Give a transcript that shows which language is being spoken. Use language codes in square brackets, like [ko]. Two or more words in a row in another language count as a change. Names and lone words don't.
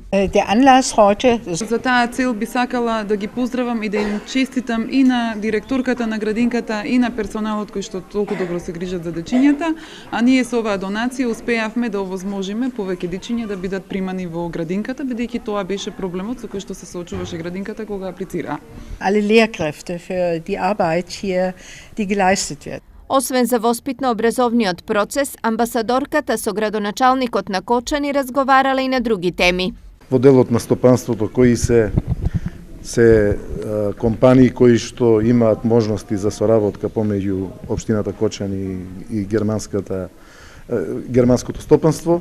[mk] За таа цел би сакала да ги поздравам и да им честитам и на директорката на градинката и на персоналот кој што толку добро се грижат за дечињата, а ние со оваа донација успеавме да овозможиме повеќе дечиња да бидат примани во градинката, бидејќи тоа беше проблемот со кој што се соочуваше градинката кога аплицира. [de] Alle Lehrkräfte für die Arbeit hier, die geleistet wird. [mk] Освен за воспитно-образовниот процес, амбасадорката со градоначалникот на Кочани разговарала и на други теми. Во делот на стопанството кои се компании кои што имаат можности за соработка помеѓу општината Кочани и германското стопанство.